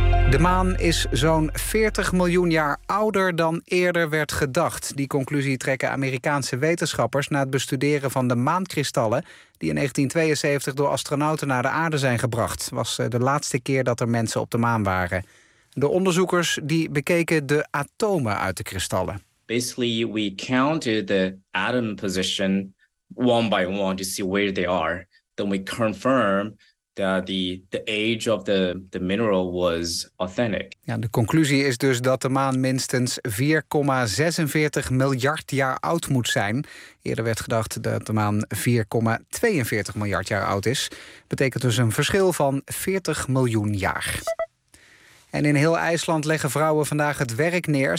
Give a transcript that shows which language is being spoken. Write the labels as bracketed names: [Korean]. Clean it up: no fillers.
[Dutch] De maan is zo'n 40 miljoen jaar ouder dan eerder werd gedacht. Die conclusie trekken Amerikaanse wetenschappers na het bestuderen van de maankristallen die in 1972 door astronauten naar de aarde zijn gebracht. Dat was de laatste keer dat er mensen op de maan waren. De onderzoekers die bekeken de atomen uit de kristallen. [English] Basically, we counted the atom position one by one to see where they are. Then we confirm that the age of the mineral was authentic. [Dutch] Ja, de conclusie is dus dat de maan minstens 4,46 miljard jaar oud moet zijn. Eerder werd gedacht dat de maan 4,42 miljard jaar oud is. Betekent dus een verschil van 40 miljoen jaar. En in heel IJsland leggen vrouwen vandaag het werk neer.